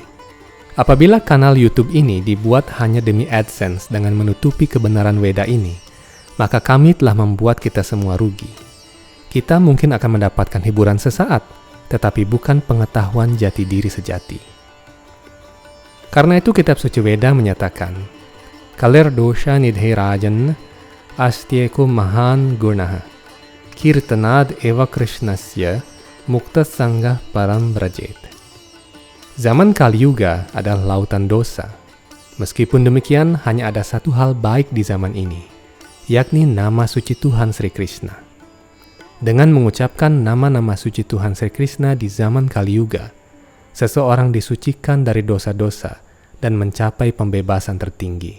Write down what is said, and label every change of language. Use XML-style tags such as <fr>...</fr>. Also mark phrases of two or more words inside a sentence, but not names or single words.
<id>Apabila kanal YouTube ini dibuat hanya demi AdSense dengan menutupi kebenaran Weda ini, maka kami telah membuat kita semua rugi. Kita mungkin akan mendapatkan hiburan sesaat, tetapi bukan pengetahuan jati diri sejati. Karena itu kitab suci Weda menyatakan,</id> <sa>कलेर् दोष निधे राजन् अस्त्येकु महान् गुणः कीर्तनाद् एव कृष्णस्य मुक्त सङ्घ परम् ब्रजेत्.</sa> <id>Zaman Kali Yuga adalah lautan dosa. Meskipun demikian, hanya ada satu hal baik di zaman ini, yakni nama suci Tuhan Sri Krishna. Dengan mengucapkan nama-nama suci Tuhan Sri Krishna di zaman Kali Yuga, seseorang disucikan dari dosa-dosa dan mencapai pembebasan tertinggi.</id>